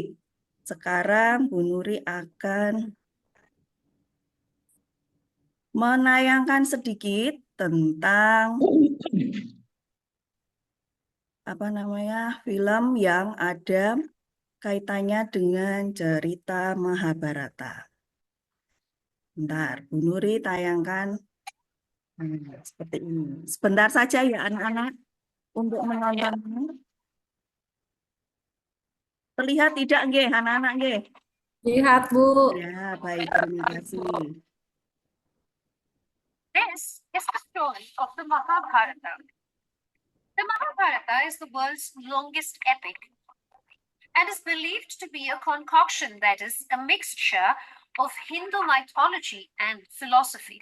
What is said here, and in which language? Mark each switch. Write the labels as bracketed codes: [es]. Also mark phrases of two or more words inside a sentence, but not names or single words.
[id] Sekarang Bu Nuri akan menayangkan sedikit tentang film yang ada kaitannya dengan cerita Mahabharata. Bentar, Bu Nuri tayangkan seperti ini. Sebentar saja ya anak-anak untuk menontonnya. Terlihat tidak nggih anak-anak nggih? Lihat, Bu. Ya, baik, terima kasih. [en] This is the story of the Mahabharata. The Mahabharata is the world's longest epic and is believed to be a concoction that is a mixture of Hindu mythology and philosophy.